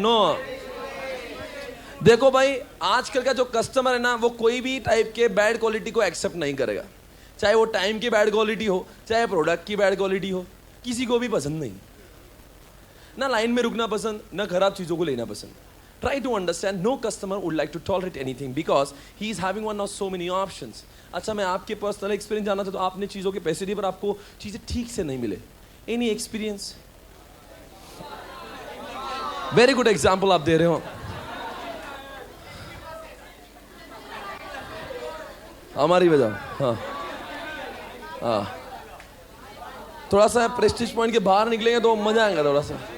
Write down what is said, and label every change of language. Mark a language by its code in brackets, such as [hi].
[hi] No, देखो भाई आजकल का जो कस्टमर है ना, वो कोई भी टाइप के बैड क्वालिटी को एक्सेप्ट नहीं करेगा, चाहे वो टाइम की बैड क्वालिटी हो, चाहे प्रोडक्ट की बैड क्वालिटी हो, किसी को भी पसंद नहीं। ना लाइन में रुकना पसंद, ना खराब चीजों को लेना पसंद। [en] Try to understand, no customer would like to tolerate anything because he is having one of so many options. [hi] अच्छा मैं आपके पर्सनल एक्सपीरियंस जानना था, तो आपने चीज़ों के पैसे दिए पर आपको चीज़ें ठीक से नहीं मिले, any experience? [en] very good example [hi] आप दे रहे हो। हमारी वजह, हाँ हाँ, थोड़ा सा प्रेस्टीज पॉइंट के बाहर निकलेंगे तो मजा आएगा थोड़ा सा।